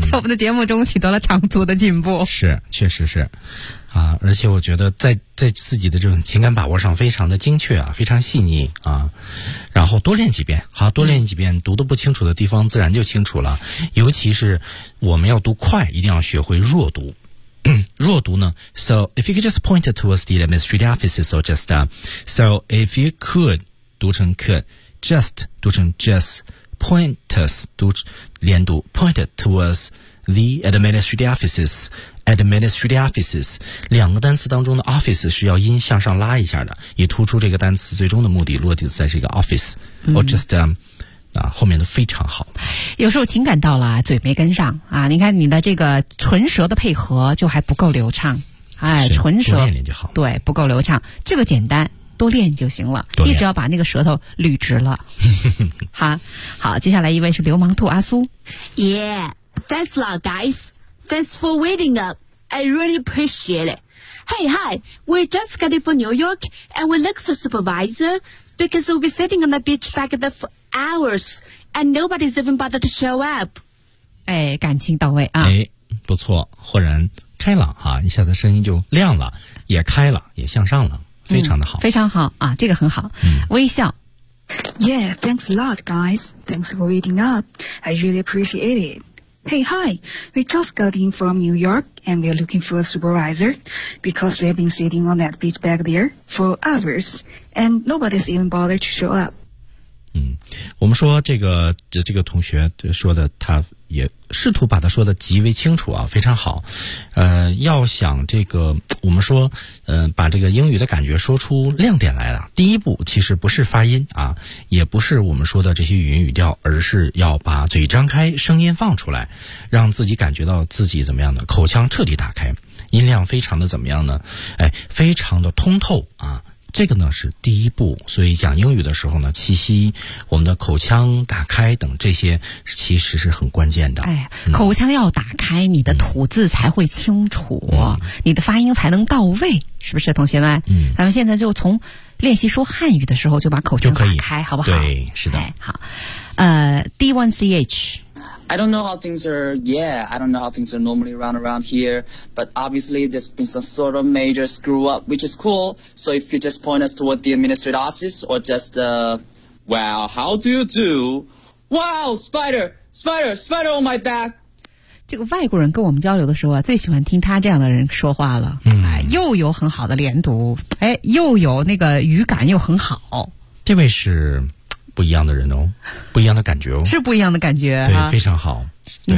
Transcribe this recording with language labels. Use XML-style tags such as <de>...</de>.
<zh>在我们的节目中取得了长足的进步，是，确实是啊。而且我觉得在自己的这种情感把握上非常的精确啊，非常细腻啊。然后多练几遍，好，多练几遍，读得不清楚的地方自然就清楚了。尤其是我们要读快，一定要学会弱读。弱读呢</zh> <en>？So if you could just point it towards the administrative offices, or just so if you could</en> <zh>读成</zh> <en>could, just 读成 just, point us</en> <zh>读连读</zh> <en>point it towards the administrative offices. Administrative offices</en> <zh>两个单词当中的 office 是要音向上拉一下的，以突出这个单词最终的目的，落地在这个 office、嗯、</zh> <en>or just、</en> <zh>后面的非常好。有时候情感到了嘴没跟上啊，你看你的这个唇舌的配合就还不够流畅，哎，唇舌多练练就好，对，不够流畅，这个简单，多练就行了，一直要把那个舌头捋直了。好，接下来一位是流氓兔阿苏。</zh> <en>Yeah, thanks a lot, guysThanks for waiting up. I really appreciate it. Hey, hi. We just got it from New York, and we look for supervisor because we'll be sitting on the beach back there for hours, and nobody's even bothered to show up.</en> <zh>哎，感情到位啊！哎，不错，豁然开朗哈、啊，一下子声音就亮了，也开了，也向上了，非常的好，嗯、非常好啊，这个很好，嗯、微笑。</zh> <en>Yeah, thanks a lot, guys. Thanks for waiting up. I really appreciate it. Hey, hi, we just got in from New York and we're looking for a supervisor because we've been sitting on that beach back there for hours and nobody's even bothered to show up.</en> <zh>嗯，我们说这个同学说的，他也试图把他说的极为清楚啊，非常好。要想这个，我们说，把这个英语的感觉说出亮点来了，第一步其实不是发音啊，也不是我们说的这些语音语调，而是要把嘴张开，声音放出来，让自己感觉到自己怎么样的，口腔彻底打开，音量非常的怎么样呢？哎，非常的通透啊。这个呢是第一步，所以讲英语的时候呢，气息、我们的口腔打开等这些其实是很关键的。哎，口腔要打开，你的吐字才会清楚、你的发音才能到位，是不是，同学们？嗯，咱们现在就从练习说汉语的时候就把口腔打开，好不好？对，是的。哎、好，D1CH。</zh> <en>I don't know how things are. Yeah, I don't know how things are normally run around here. But obviously, there's been some sort of major screw up, which is cool. So if you just point us toward the administrative office, or just, well, how do you do? Wow, spider on my back.</en> <zh>这个外国人跟我们交流的时候啊，最喜欢听他这样的人说话了。嗯，哎，又有很好的连读，哎，又有那个语感又很好。这位是。不一样的人哦，不一样的感觉哦，是不一样的感觉，对、啊、非常好，对、</zh>